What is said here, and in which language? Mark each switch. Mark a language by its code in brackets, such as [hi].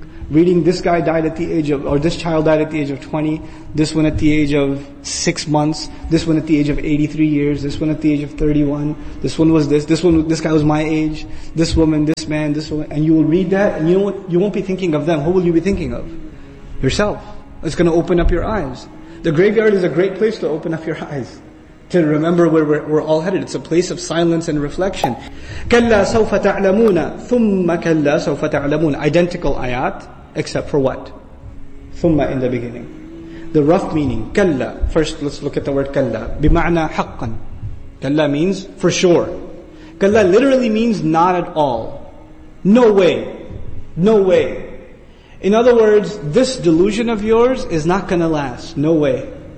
[en] reading this guy died at the age of, or this child died at the age of 20, this one at the age of 6 months, this one at the age of 83 years, this one at the age of 31, this one was this, this one, this guy was my age, this woman, this man, this woman, and you will read that, and you know what? You won't be thinking of them. Who will you be thinking of? Yourself. It's going to open up your eyes. The graveyard is a great place to open up your eyes, to remember where we're all headed. It's a place of silence and reflection. [ar] كَلَّا سَوْفَ تَعْلَمُونَ ثُمَّ كَلَّا سَوْفَ تَعْلَمُونَ [en] Identical ayat, except for what? ثُمَّ in the beginning. The rough meaning, كَلَّا. First, let's look at the word كَلَّا. [ar] بِمَعْنَى حَقًّا. [en] كَلَّا means for sure. كَلَّا literally means not at all. No way. No way. In other words, this delusion of yours is not going to last. No way.